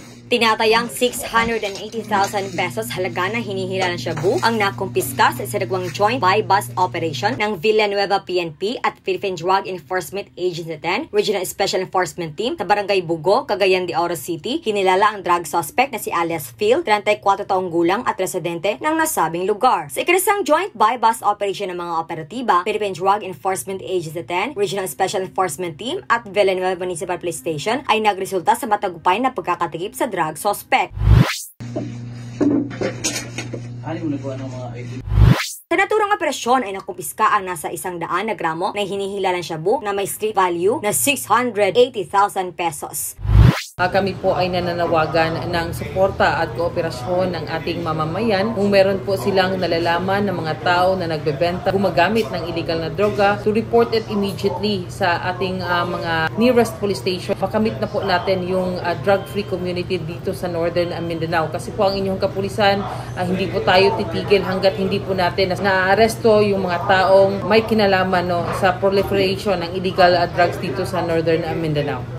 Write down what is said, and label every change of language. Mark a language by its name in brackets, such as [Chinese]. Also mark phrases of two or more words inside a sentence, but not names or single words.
[Filipino] Tinatayang 680,000 pesos halaga na hinihila ng shabu ang nakumpiska sa isinagawang [English] joint buy-bust operation [Filipino] ng Villanueva PNP at Philippine Drug Enforcement Agency 10 Regional Special Enforcement Team sa Barangay Bugo, Cagayan de Oro City. Hinilala ang [English] drug suspect [Filipino] na si alias Phil, 34 taong gulang at residente ng nasabing lugar. Sa ikinasang [English] joint buy-bust operation [Filipino] ng mga operatiba, Philippine Drug Enforcement Agency 10 Regional Special Enforcement Team at Villanueva Municipal Police Station ay nagresulta sa matagumpay na pagkakatikip sa [English] drug suspect. [Filipino] Sa naturang operasyon ay nakumpiska ang nasa 100 na gramo na hinihila ng shabu na may [English] street value [Filipino] na 680,000 pesos. Kami po ay nananawagan ng suporta at kooperasyon ng ating mamamayan kung meron po silang nalalaman ng mga tao na nagbebenta, gumagamit ng illegal na droga, [English] to report it immediately [Filipino] sa ating mga [English] nearest police station. [Filipino] Makamit na po natin yung [English] drug-free community [Filipino] dito sa Northern Mindanao. Kasi po ang inyong kapulisan, hindi po tayo titigil hanggat hindi po natin na-aresto yung mga taong may kinalaman sa proliferation ng [English] illegal drugs [Filipino] dito sa Northern Mindanao.